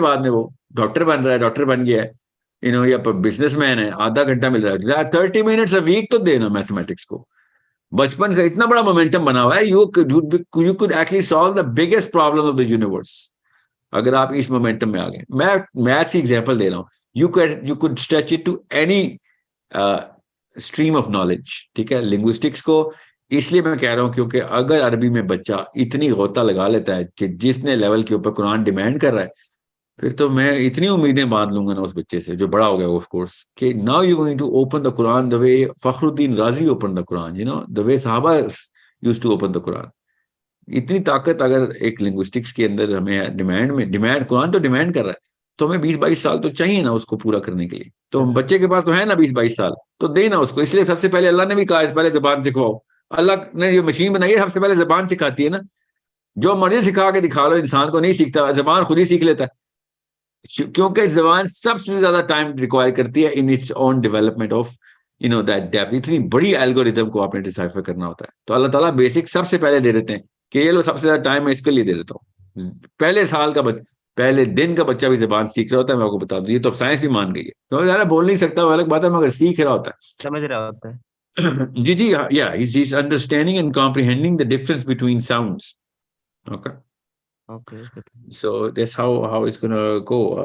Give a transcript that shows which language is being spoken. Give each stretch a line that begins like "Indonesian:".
Urdu: بعد میں وہ ڈاکٹر بن رہا ہے, ڈاکٹر بن گیا ہے, یا بزنس مین ہے, آدھا گھنٹہ مل رہا ہے,
English: 30 minutes a week
Urdu: تو دینا میتھمیٹکس کو. بچپن کا اتنا بڑا مومنٹم بنا ہوا ہے,
English: you could actually solve the biggest problem of the universe
Urdu: اگر آپ اس مومنٹم میں آ گئے. میں میتھس کی ایگزامپل دے رہا ہوں.
English: you could stretch it to any stream of knowledge, ٹھیک ہے.
Urdu: لنگوسٹکس کو اس لیے میں کہہ رہا ہوں کیونکہ اگر عربی میں بچہ اتنی غوطہ لگا لیتا ہے کہ جتنے لیول کے اوپر قرآن ڈیمانڈ کر رہا ہے, پھر تو میں اتنی امیدیں باندھ لوں گا نا اس بچے سے جو بڑا ہو گیا آف کورس, کہ
English: now you're going to open the Quran the way
Urdu: فخر الدین رازی
English: opened the Quran, the way
Urdu: صحابہ
English: used to open the Quran.
Urdu: اتنی طاقت اگر ایک لنگوسٹکس کے اندر ہمیں ڈیمانڈ قرآن تو ڈیمانڈ کر رہا ہے, تو ہمیں 20-22 سال تو چاہیے نا اس کو پورا کرنے کے لیے. تو بچے کے پاس تو ہے نا 20-22 سال, تو دینا اس کو. اس لیے سب سے پہلے اللہ نے بھی کہا اس پہلے زبان سکھواؤ. اللہ نے جو مشین بنائی ہے سب سے پہلے زبان سکھاتی ہے نا. جو مرضی سکھا کے دکھا لو, انسان کو نہیں سیکھتا, زبان خود ہی سیکھ لیتا ہے, کیونکہ زبان سب سے زیادہ ٹائم ریکوائر کرتی ہے
English: In its own development of that depth.
Urdu: اتنی بڑی الگورتھم کو آپ نے ڈیسائفر کرنا ہوتا ہے, تو اللہ تعالیٰ بیسک سب سے پہلے دے دیتے ہیں کہ یہ لو سب سے زیادہ ٹائم میں اس کے لیے دے دیتا ہوں. پہلے سال کا پہلے دن کا بچہ بھی زبان سیکھ رہا ہوتا ہے, میں آپ کو بتا دوں. یہ تو اب سائنس بھی مان گئی ہے, تو زیادہ بول نہیں سکتا وہ الگ بات ہے, مگر سیکھ رہا ہوتا ہے, سمجھ رہا ہوتا ہے.
English: جی yeah, he's understanding and comprehending the difference between sounds. Okay. So that's how it's gonna go.